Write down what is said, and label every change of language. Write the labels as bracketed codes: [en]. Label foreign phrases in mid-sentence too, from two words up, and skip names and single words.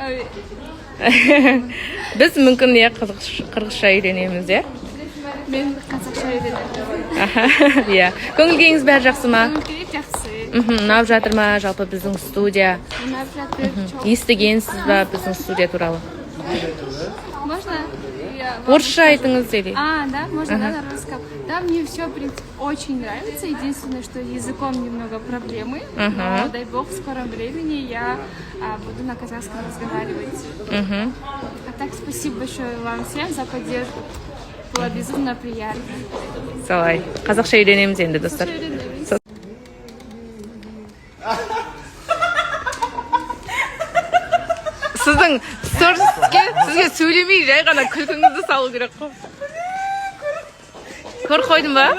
[kk] Біз мүмкін иә қырғызша үйренеміз, иә? Мен қазақша үйренемін. Иә. Көңіл күйіңіз бәрі жақсы ма? Көңіл жақсы. Ұнап жатыр ма жалпы біздің студия? Ұнап жатыр. Естігенсіз ба біздің студия туралы? [ru] Можно? [kk] Орысша айтыңыз или? [ru] Да, можно, да, на русском. Да, мне все, в принципе, очень нравится. Единственное, что языком немного проблемы. Но, дай бог, в скором времени я буду на казахском разговаривать. А так, спасибо большое вам всем за поддержку. Было безумно приятно. [kk] Солай. Қазақша үйренеміз енді, достар. Сіздің сізге сөйлемей жай ғана күлкіңізді салу керек қой. Көріп қойдың ба?